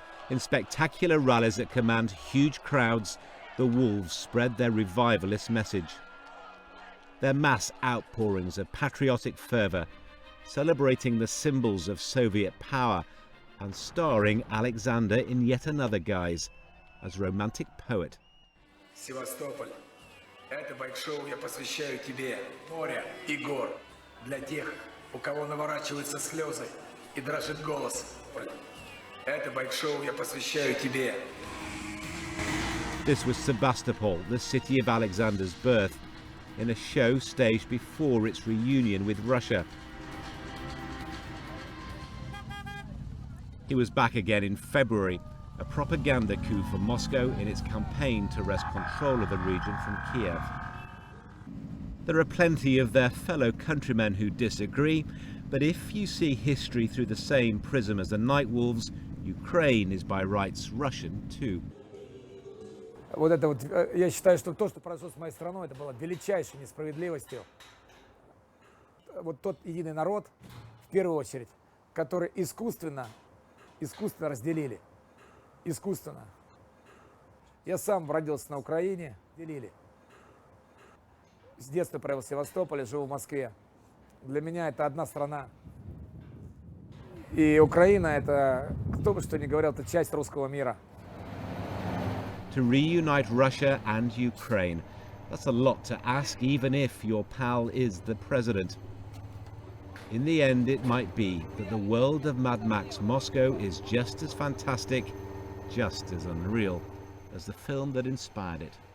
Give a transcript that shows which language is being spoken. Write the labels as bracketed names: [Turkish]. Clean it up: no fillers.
[English] In spectacular rallies that command huge crowds, the wolves spread their revivalist message. Their mass outpourings of patriotic fervour, celebrating the symbols of Soviet power and starring Alexander in yet another guise as romantic poet. [Russian] Sebastopol, это байк-шоу я посвящаю тебе, моря и гор, для тех, у кого наворачиваются слезы и дрожит голос. Это байк-шоу я посвящаю тебе. [English] This was Sebastopol, the city of Alexander's birth, in a show staged before its reunion with Russia. He was back again in February, a propaganda coup for Moscow in its campaign to wrest control of the region from Kiev. There are plenty of their fellow countrymen who disagree, but if you see history through the same prism as the Night Wolves, Ukraine is by rights Russian too. [Russian] Вот это вот, я считаю, что то, что произошло с моей страной, это было величайшей несправедливостью. Вот тот единый народ, в первую очередь, который искусственно разделили. Искусственно. Я сам родился на Украине, делили. С детства провел в Севастополе, живу в Москве. Для меня это одна страна. И Украина, это, кто бы что ни говорил, это часть русского мира. [English] To reunite Russia and Ukraine. That's a lot to ask, even if your pal is the president. In the end, it might be that the world of Mad Max Moscow is just as fantastic, just as unreal, as the film that inspired it.